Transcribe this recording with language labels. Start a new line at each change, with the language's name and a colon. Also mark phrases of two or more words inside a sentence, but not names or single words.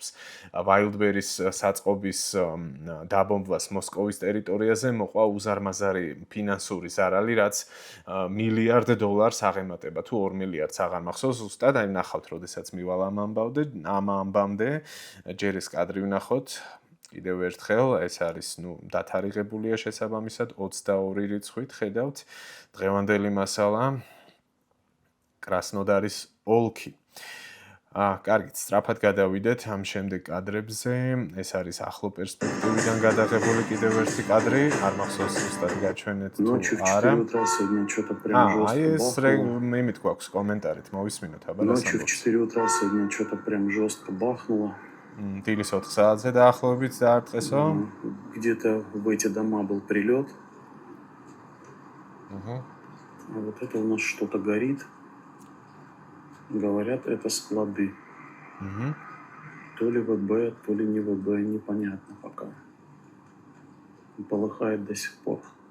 Georgian: Wildberries საწყობის დაბომბვას მოსკოვის ტერიტორიაზე მოყვა უზარმაზარი ფინანსური ზარალი, რაც $1 მილიარდ აღემატება, თუ $2 მილიარდს აღარ მახსოვს ზუსტად, აი ნახავთ, როდესაც მივალ ამ ამბამდე, ჯერ ეს კადრი ვნახოთ, კიდევ ერთხელ, ეს არის, დათარიღებულია შესაბამისად 22 რიცხვით, ხედავთ, დღევანდელი მასალა, კრასნოდარის ოლქი. კარგით, სწრაფად გადავიდეთ ამ შემდეგ კადრებზე, ეს არის ახლო პერსპექტივიდან გადაღებული კიდევ ერთი კადრი, არ მახსოვს ზუსტად გაჩვენეთ თუ არა. აი ეს იმით გვაქვს კომენტარით, მოვისმინოთ, აბა რა
Russian: Ночью в 4 утра сегодня что-то прям жестко бахнуло.
Georgian: დილის 4 საათზე დაახლოებით დაარტყესო.
Russian: Где-то в эти дома был прилет. А вот это у нас что-то горит. Говорят, это склады. То ли ВБ, то ли не ВБ, непонятно пока. Полыхает до сих пор.